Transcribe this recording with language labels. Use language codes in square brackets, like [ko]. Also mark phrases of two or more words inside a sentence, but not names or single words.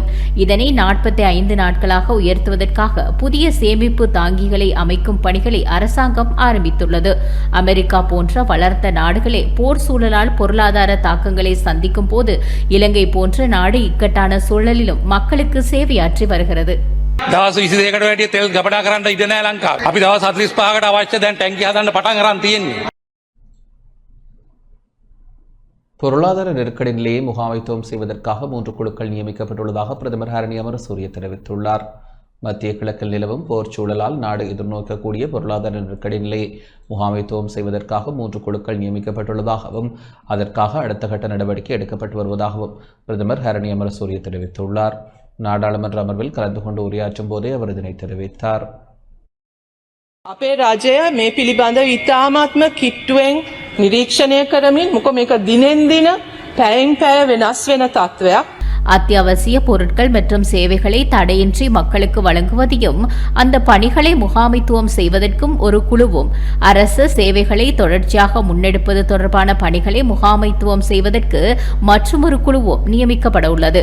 [ta] இதனை 45 நாட்களாக உயர்த்துவதற்காக புதிய சேமிப்பு தாங்கிகளை அமைக்கும் பணிகளை அரசாங்கம் ஆரம்பித்துள்ளது. அமெரிக்கா போன்ற வளர்ந்த நாடுகளே போர் சூழலால் பொருளாதார தாக்கங்களை சந்திக்கும் போது இலங்கை போன்ற நாடு இக்கட்டான சூழலிலும் மக்களுக்கு சேவையாற்றி வருகிறது. [si] දවස් 22කට වැඩිය තෙල් ගබඩා කරන්න ඉඩ නැහැ ලංකාවේ. අපි දවස් 45කට අවශ්‍ය දැන් ටැංකිය හදන්න පටන් අරන් තියෙන්නේ. [ta] பொருளாதார நெருக்கடி நிலையை முகாமைத்துவம் செய்வதற்காக 3 குழுக்கள் நியமிக்கப்பட்டுள்ளதாக பிரதமர் ஹரணி அமரசூரிய தெரிவித்துள்ளார். மத்திய கிழக்கில் நிலவும் போர் சூழலால் நாடு எதிர்நோக்கக்கூடிய பொருளாதார நெருக்கடி நிலையை முகாமைத்துவம் செய்வதற்காக 3 குழுக்கள் நியமிக்கப்பட்டுள்ளதாகவும் அதற்காக அடுத்த கட்ட நடவடிக்கை எடுக்கப்பட்டு வருவதாகவும் பிரதமர் ஹரணி அமரசூரிய தெரிவித்துள்ளார். நாடாளுமன்ற அமர்வில் கலந்து கொண்டு உரையாற்றும் போதே அவர் இதனை தெரிவித்தார். [si] අපේ රජය මේ පිළිබඳව ඉතාමත්ම කිට්ටුවෙන් නිරීක්ෂණය කරමින් මොකද මේක දිනෙන් දින පැයෙන් පැය වෙනස් වෙන තත්ත්වයක්. [ta] அத்தியாவசிய பொருட்கள் மற்றும் சேவைகளை தடையின்றி மக்களுக்கு வழங்குவதையும் அந்த பணிகளை முகாமைத்துவம் செய்வதற்கும் ஒரு குழுவும் அரசு சேவைகளை தொடர்ச்சியாக முன்னெடுப்பது தொடர்பான பணிகளை முகாமைத்துவம் செய்வதற்கு மற்றொரு குழுவும் நியமிக்கப்பட உள்ளது.